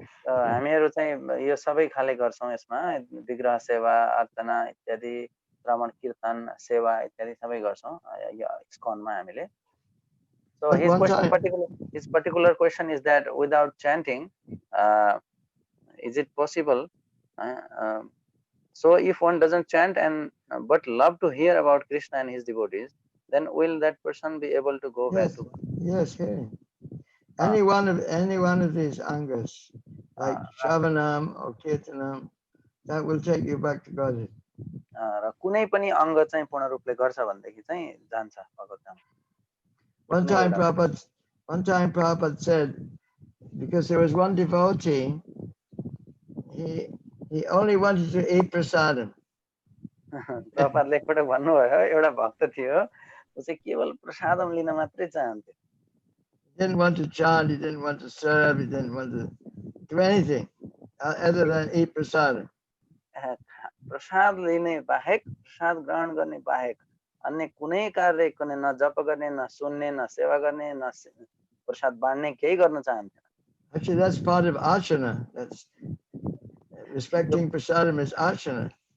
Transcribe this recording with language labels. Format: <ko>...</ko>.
<ne>हामीहरु चाहिँ यो सबै खाले गर्छौं यसमा विग्रह सेवा अर्चना इत्यादि श्रवण कीर्तन सेवा इत्यादि सबै गर्छौं यो ISKCON मा हामीले.</ne> <en>So his particular question is that without chanting, is it possible? So if one doesn't chant and but love to hear about Krishna and his devotees, then will that person be able to go back to God? Yes, hearing. Any one of these angas, like Shravanam or Kirtanam, that will take you back to God.</en> <ne>र कुनै पनि अंग चाहिँ पूर्ण रूपले गर्छ भनेदेखि चाहिँ जान्छ भगवतधाम.</ne> <en>One time Prabhupada said, because there was one devotee, he only wanted to eat prasadam.</en> <ne>प्रपातले एकपटक भन्नुभयो एउटा भक्त थियो उ चाहिँ केवल प्रसादम लिन मात्रै चाहन्थ्यो.</ne> <en>He didn't want to chant, he didn't want to serve, he didn't want to do anything other than eat prasadam.</en> <ne>Prasad लिने बाहेक प्रसाद ग्रहण गर्ने बाहेक अन्य कुनै कार्य कुनै न जप गर्ने न सुन्ने न सेवा गर्ने न प्रसाद बाँड्ने केही गर्न चाहन्थेन.</ne> <en>Actually, that's part of archana. That's respecting prasadam is archana.</en>